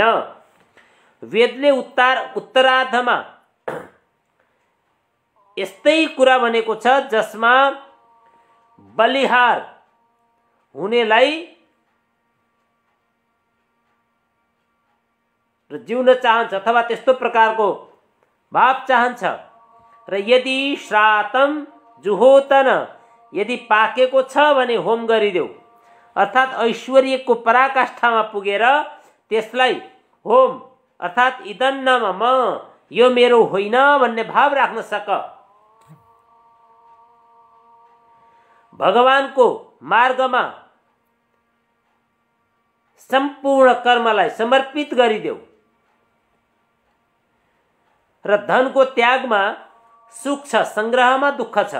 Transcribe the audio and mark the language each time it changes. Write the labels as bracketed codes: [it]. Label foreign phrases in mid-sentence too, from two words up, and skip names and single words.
[ne] वेदले उत्तरार्धमा यस्तै कुरा भनेको छ जसमा बलिहार हुनेलाई र जिउन चाहन्छ अथवा त्यस्तो प्रकारको भाव चाहन्छ। र [sa] यदि श्रातम जुहोतन, [ne] यदि पाकेको छ भने होम गरिदेऊ। अर्थात् ऐश्वर्यको पराकाष्ठामा पुगेर त्यसलाई होम अर्थात् [sa] इदं न मम, [ne] यो मेरो होइन भन्ने भाव राख्न सक। भगवानको मार्गमा सम्पूर्ण कर्मलाई समर्पित गरिदेऊ। र धनको त्यागमा सुख छ, संग्रहमा दुःख छ।